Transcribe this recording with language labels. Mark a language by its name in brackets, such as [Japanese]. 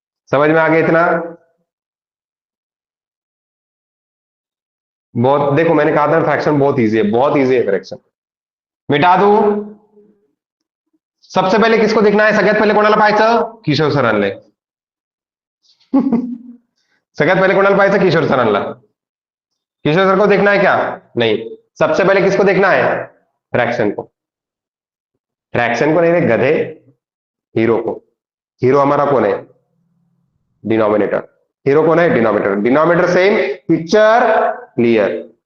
[Hindi] समझ में आ गया इतना? बहुत, देखो मैंने कहा था फ्रैक्शन बहुत इजी है, बहुत इजी है फ्रैक्शन। मिटा दूं? सबसे पहले किसको देखना है? [Marathi] सगळ्यात पहिले कोणाला पाहायचं? किशोर सरांना। सगळ्यात पहले कोणाला पाहायचं? किशोर सरांना। [Hindi] किशोर सर को देखना है क्या? नहीं, सबसे पहले किसको देखना है? फ्रैक्शन को। फ्रैक्शन को नहीं रे गधे, हीरो को। हीरो हमारा कौन है? डिनोमिनेटर। हीरो कौन है? Denominator. Denominator same, picture clear.